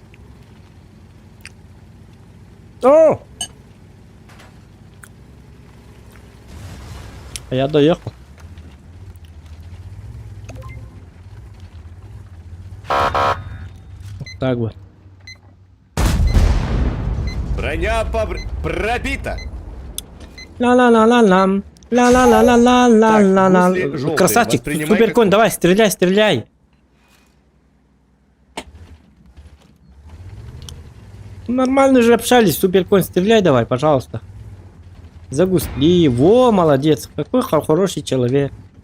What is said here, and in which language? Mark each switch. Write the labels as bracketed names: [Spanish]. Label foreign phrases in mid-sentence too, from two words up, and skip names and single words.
[Russian] О! А я доехал. Вот так вот. Броня пробита. Ла-ла-ла-ла-лам. Ла-ла-ла-ла-ла-ла-ла-ла. Так, гусли Красавчик, желтые, воспринимай суперконь, как- давай, стреляй, стреляй. Нормально же общались, суперконь, стреляй давай, пожалуйста. Загусли, во, молодец, какой хороший человек.